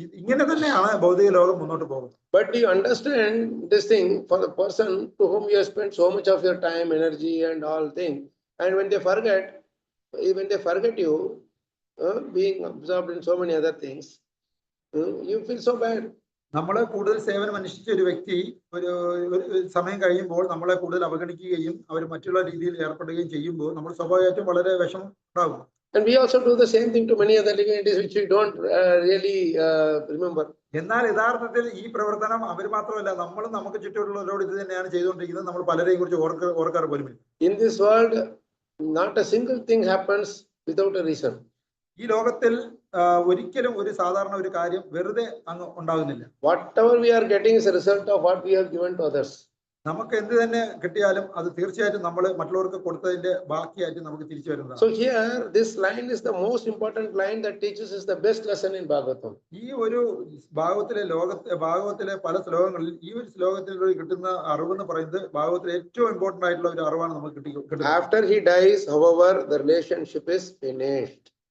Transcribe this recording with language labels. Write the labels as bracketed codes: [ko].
[ml] ഇങ്ങനെ തന്നെയാണ് ഭൗതിക ലോകം മുന്നോട്ട് പോകുന്നത്. [en] But you understand this thing for the person to whom you have spent so much of your time, energy, and all things, and when they forget you, being absorbed in so many other things, you feel so bad. [ml] നമ്മളെ കൂടുതൽ സേവനം അനുഷ്ഠിച്ച ഒരു വ്യക്തി ഒരു സമയം കഴിയുമ്പോൾ നമ്മളെ കൂടുതൽ അവഗണിക്കുകയും അവർ മറ്റുള്ള രീതിയിൽ ഏർപ്പെടുകയും ചെയ്യുമ്പോൾ നമ്മൾ സ്വാഭാവികമായിട്ടും വളരെ വിഷമം ഉണ്ടാകും. [en] And we also do the same thing to many other divinities which we don't really remember. [ml] എന്നാൽ യഥാർത്ഥത്തിൽ ഈ പ്രവർത്തനം അവർ മാത്രമല്ല നമ്മളും നമുക്ക് ചുറ്റുമുള്ളവരോട് ഇത് തന്നെയാണ് ചെയ്തുകൊണ്ടിരിക്കുന്നത്. നമ്മൾ പലരെയും കുറിച്ച് ഓർക്കാറ് പോലും. [en] In this world, not a single thing happens without a reason. [ml] ഈ ലോകത്തിൽ ഒരിക്കലും ഒരു സാധാരണ ഒരു കാര്യം വെറുതെ അങ്ങ് ഉണ്ടാകുന്നില്ല. [en] Whatever we are getting is a result of what we have given to others. [ml] നമുക്ക് എന്ത് തന്നെ കിട്ടിയാലും അത് തീർച്ചയായിട്ടും നമ്മൾ മറ്റുള്ളവർക്ക് കൊടുത്തതിന്റെ ബാക്കിയായിട്ട് നമുക്ക് തിരിച്ചു വരുന്നതാണ്. [en] So here this line is the most important line that teaches us the best lesson in Bhagavatam. [ml] ഈ ഒരു ഭാഗവത്തിലെ പല ശ്ലോകങ്ങളിൽ ഈ ഒരു ശ്ലോകത്തിൽ കിട്ടുന്ന അറിവെന്ന് പറയുന്നത് ഭാഗവത്തിലെ ഏറ്റവും ഇമ്പോർട്ടന്റ് ആയിട്ടുള്ള ഒരു അറിവാണ് നമുക്ക് കിട്ടുന്നത്. [en] After he dies, however, the relationship is finished.